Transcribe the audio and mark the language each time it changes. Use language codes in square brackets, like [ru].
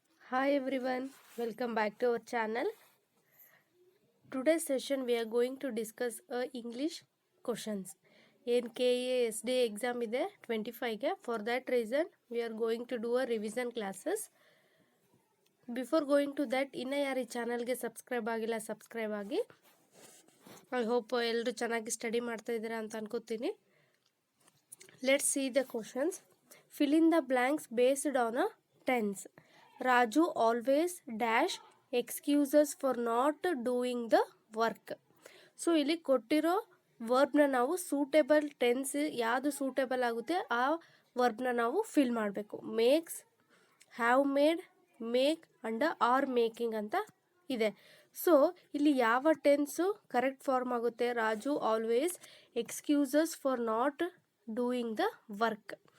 [en] Hi everyone, welcome back to our channel. Today's session we are going to discuss English questions. In KASD exam [kn] ಇದೆ 25ಗೆ. [en] For that reason we are going to do a revision classes. Before going to that, [kn] ಇನ್ನು ಯಾರು ಈ ಚಾನಲ್ಗೆ subscribe ಆಗಿಲ್ಲ subscribe ಆಗಿ. I hope ಎಲ್ಲರೂ ಚೆನ್ನಾಗಿ study ಮಾಡ್ತಾ ಇದ್ದೀರಾ ಅಂತ ಅನ್ಕೋತೀನಿ. [en] Let's see the questions. Fill in the blanks based on a tense. Raju always dash excuses for not doing the work. [kn] So ಇಲ್ಲಿ ಕೊಟ್ಟಿರೋ ವರ್ಬ್ನ ನಾವು ಸೂಟೇಬಲ್ ಟೆನ್ಸ್ ಯಾವುದು ಸೂಟೇಬಲ್ ಆಗುತ್ತೆ ಆ ವರ್ಬ್ನ ನಾವು ಫಿಲ್ ಮಾಡಬೇಕು. [en] makes, have made, make and or making [kn] ಅಂತ ಇದೆ. [en] so [kn] ಇಲ್ಲಿ ಯಾವ ಟೆನ್ಸು ಕರೆಕ್ಟ್ ಫಾರ್ಮ್ ಆಗುತ್ತೆ? [en] Raju always excuses for not doing the work.